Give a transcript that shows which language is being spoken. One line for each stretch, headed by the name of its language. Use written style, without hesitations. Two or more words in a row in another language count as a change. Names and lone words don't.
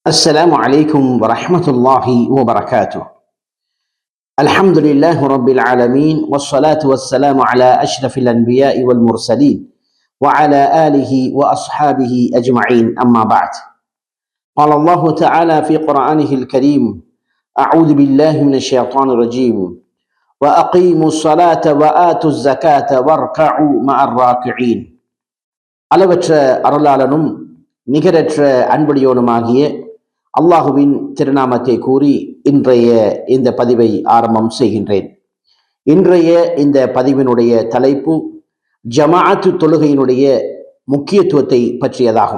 Arabic: السلام عليكم ورحمة الله وبركاته. الحمد لله رب العالمين والصلاة والسلام على أشرف الأنبياء والمرسلين وعلى آله وأصحابه أجمعين، أما بعد. قال الله تعالى في قرآنه الكريم: أعوذ بالله من الشيطان الرجيم وأقيموا الصلاة وآتوا الزكاة واركعوا مع الراكعين.
Tamil: அளவற்ற அருளாளனும் நிகரற்ற அன்புடையோனுமாகிய அல்லாஹுவின் திருநாமத்தை கூறி இன்றைய இந்த பதிவை ஆரம்பம் செய்கின்றேன். இன்றைய இந்த பதிவினுடைய தலைப்பு ஜமாஅத்து தொழுகையினுடைய முக்கியத்துவத்தை பற்றியதாகும்.